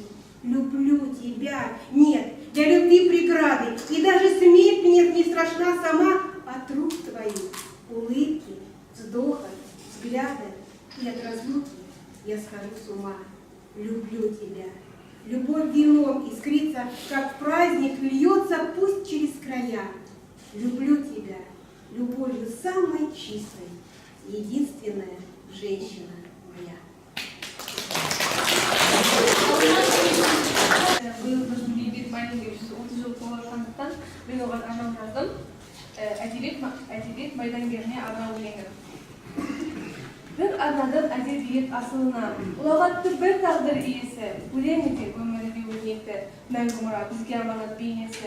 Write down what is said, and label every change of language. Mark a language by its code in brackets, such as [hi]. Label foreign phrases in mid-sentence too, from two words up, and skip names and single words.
[ru] Люблю тебя, нет, для любви преграды, и даже смерть мне не страшна сама от рук твоих, улыбки, вздоха, взгляда, и от разлуки я схожу с ума. Люблю тебя. Любовь вином искрится, как праздник льется, пусть через края. Люблю тебя, любовью самой чистой, единственная женщина моя. [kk] Биыл біздің бейбіт майдангершісі 30 жыл толғандықтан мен оған арнап жаздым. Әдебиет майдангеріне арнау өлеңі. Бір арнадым әдебиет асылына, ұлағатты бір тағдыр иесі, өлең ете өмірі өрнекті, мәңгі мұра бізге аманат бейнесі.